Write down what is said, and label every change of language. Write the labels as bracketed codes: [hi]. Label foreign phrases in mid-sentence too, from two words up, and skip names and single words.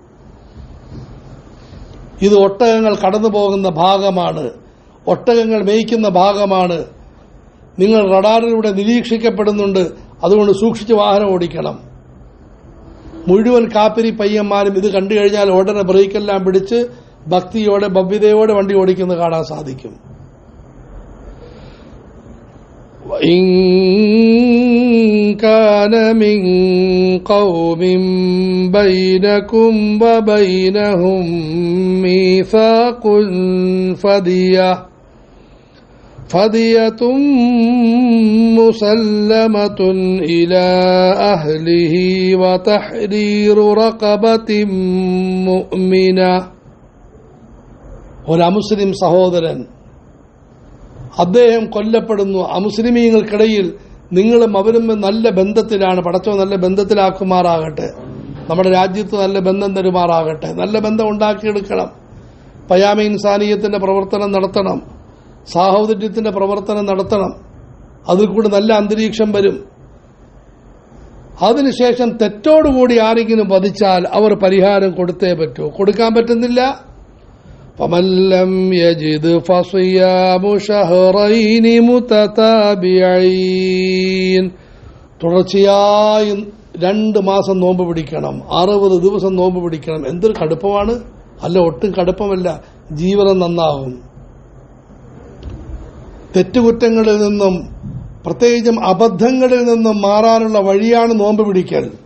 [ml] ഇത് ഒട്ടകങ്ങൾ കടന്നു പോകുന്ന ഭാഗമാണ്, ഒട്ടകങ്ങൾ മേയ്ക്കുന്ന ഭാഗമാണ്. നിങ്ങൾ റഡാറിലൂടെ നിരീക്ഷിക്കപ്പെടുന്നുണ്ട്, അതുകൊണ്ട് സൂക്ഷിച്ച് വാഹനം ഓടിക്കണം. മുഴുവൻ കാപ്പിരി പയ്യന്മാരും ഇത് കണ്ടു കഴിഞ്ഞാൽ ഉടനെ ബ്രേക്കെല്ലാം പിടിച്ച് ഭക്തിയോടെ ഭവ്യതയോടെ വണ്ടി ഓടിക്കുന്നത് കാണാൻ സാധിക്കും. [ar] إن كان من قوم بينكم وبينهم ميثاق فدية مسلمة إلى أهله وتحرير رقبة مؤمنة. [ml] ഒരു അമുസ്ലിം സഹോദരൻ അദ്ദേഹം കൊല്ലപ്പെടുന്നു. അമുസ്ലിമീങ്ങൾക്കിടയിൽ നിങ്ങളും അവരും നല്ല ബന്ധത്തിലാണ്. പടച്ചോ നല്ല ബന്ധത്തിലാക്കുമാറാകട്ടെ. നമ്മുടെ രാജ്യത്ത് നല്ല ബന്ധം തരുമാറാകട്ടെ. നല്ല ബന്ധം ഉണ്ടാക്കിയെടുക്കണം. പയാമ ഇൻസാനിയത്തിന്റെ പ്രവർത്തനം നടത്തണം, സാഹോദര്യത്തിന്റെ പ്രവർത്തനം നടത്തണം. അതിൽ കൂടി നല്ല അന്തരീക്ഷം വരും. അതിനുശേഷം തെറ്റോടുകൂടി ആരെങ്കിലും വധിച്ചാൽ അവർ പരിഹാരം കൊടുത്തേ പറ്റൂ. കൊടുക്കാൻ പറ്റുന്നില്ല, [ar] فمن لم يجد فصيام شهرين متتابعين. [ml] തുടർച്ചയായി 2 മാസം നോമ്പ് പിടിക്കണം, 60 ദിവസം നോമ്പ് പിടിക്കണം. എന്തൊരു കടുപ്പമാണ്! അല്ല, ഒട്ടും കടുപ്പമല്ല. ജീവിതം നന്നാകും. തെറ്റുകുറ്റങ്ങളിൽ നിന്നും പ്രത്യേകിച്ചും അബദ്ധങ്ങളിൽ നിന്നും മാറാനുള്ള വഴിയാണ് നോമ്പ് പിടിക്കൽ.